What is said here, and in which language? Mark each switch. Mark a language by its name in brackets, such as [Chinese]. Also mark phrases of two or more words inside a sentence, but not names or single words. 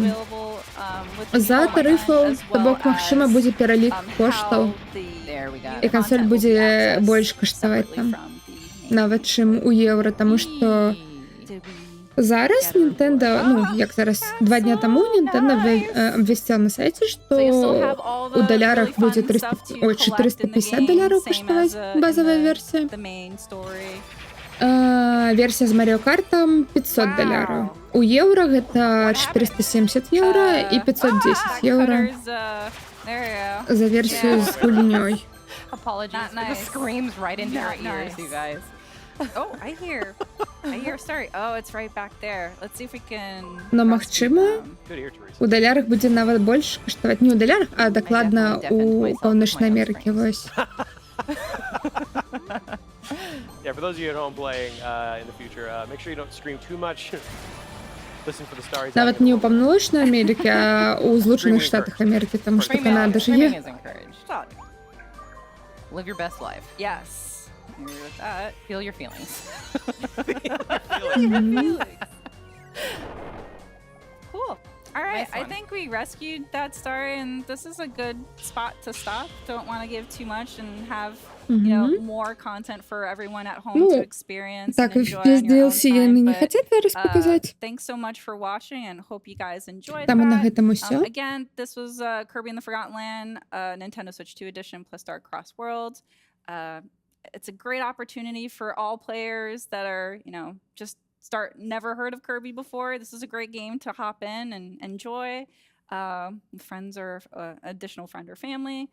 [Belarusian] за тарыфаў, то бок магчыма будзе пералік коштаў і кансоль будзе больш каштаваць там нават чым у еўра, таму што зараз Nintendo, ну як зараз 2 дня таму Nintendo абвясціла на сайце, што у далярах будзе 450 даляраў каштаваць базавая версія. Версія з Mario Kart'ам 500 даляраў. У еўра гэта 470 еўра і 510 еўра за версію з гульнёй. [English] Apologies for the screams right into your ears, you guys. Oh, I hear. Sorry. Oh, it's right back there. Let's see if we can. [Belarusian] Но магчыма, у далярах будзе нават больш каштаваць, не ў далярах, а дакладна у Паўночнай Амерыкі, вось. [English] Yeah, for those of you at home playing in the future, make sure you don't scream too much. Listen for the stories. [Belarusian] Нават не ў Паўночнай Амерыкі, а ў Злучаных Штатах Амерыкі, таму што Канада ж [English] Screaming [Belarusian] є. [English] is encouraged. Live your best life. Yes. I agree with that. Feel your feelings. Cool. All right. Nice I one. think we rescued that star, and this is a good spot to stop. Don't want to give too much and have more content for everyone at home to [Belarusian] Ну, [English] experience [Belarusian] так, [English] and enjoy [Belarusian] весь [English] on your own [Belarusian] DLC яны [English] time. [Belarusian] не [English] But, [Belarusian] хацяць зараз паказаць. [English] thanks so much for watching, and hope you guys enjoyed [Belarusian] Там і на [English] that. [Belarusian] гэтым усё. [English] Again, this was Kirby and the Forgotten Land, Nintendo Switch 2 edition plus Star Cross Worlds. It's a great opportunity for all players that are, just never heard of Kirby before. This is a great game to hop in and enjoy. Friends or additional friend or family.